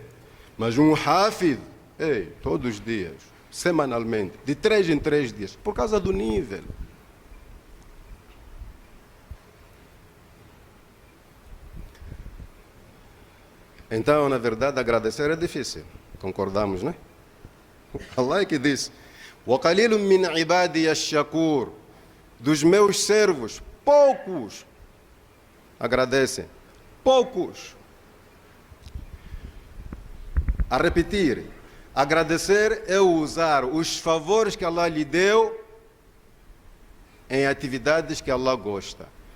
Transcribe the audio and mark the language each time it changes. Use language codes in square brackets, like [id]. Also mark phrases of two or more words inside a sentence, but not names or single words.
[pt] Mas um Hafidh, todos os dias, semanalmente, de 3 em 3 dias, por causa do nível. Então, na verdade, agradecer é difícil. Concordamos, né? Allah é que diz: [ar] وَقَلِيلٌ مِّنْ عِبَادِيَ الشَّكُورِ. [pt] Dos meus servos, poucos agradecem. Poucos. A repetir, agradecer é usar os favores que Allah lhe deu em atividades que Allah gosta.